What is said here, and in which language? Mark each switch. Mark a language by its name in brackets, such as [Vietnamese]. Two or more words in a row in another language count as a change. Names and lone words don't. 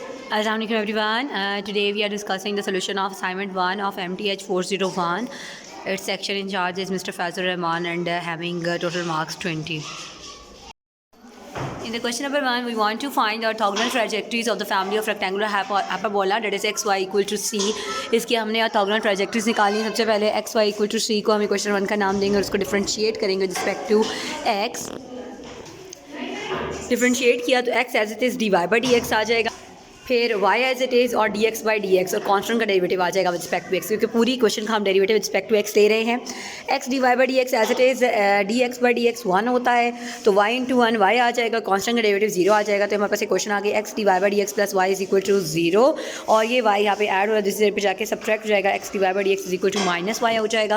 [English] Assalamualaikum everyone. Today we are discussing the solution of assignment 1 of MTH 401. Its section in charge is Mr. Fazur Rahman and having total marks 20. In the question number 1, we want to find the orthogonal trajectories of the family of rectangular hyperbola that is x y equal to c. [Hindi] इसकी हमने [English] orthogonal trajectories [Hindi] निकाली. सबसे पहले [English] x y equal to c [Hindi] को हम question 1 का नाम देंगे और उसको डिफ्रेंशिएट करेंगे [English] with respect to x. [Hindi] डिफ्रेंशिएट किया तो x [English] as it is dy by dx [Hindi] आ जाएगा, फिर y [English] as it is [Hindi] और dx बाई dx और कांस्टेंट का डेरिवेटिव आ जाएगा [English] with respect to x, [Hindi] क्योंकि पूरी क्वेश्चन का हम डेरिवेटिव [English] with respect to x [Hindi] ले रहे हैं. x dy बाई dx [English] as it is [Hindi] dx बाई dx 1 होता है, तो y इंटू 1 y आ जाएगा, कांस्टेंट का डेरिवेटिव 0 आ जाएगा. तो हमारे पास एक क्वेश्चन आ गया [English] x dy by dx plus y is equal to 0 [Hindi] और ये y यहाँ पे ऐड हो रहा है, दूसरी साइड पे जाके सब्ट्रैक्ट हो जाएगा, x dy बाई dx [English] is equal to minus y [Hindi] हो जाएगा.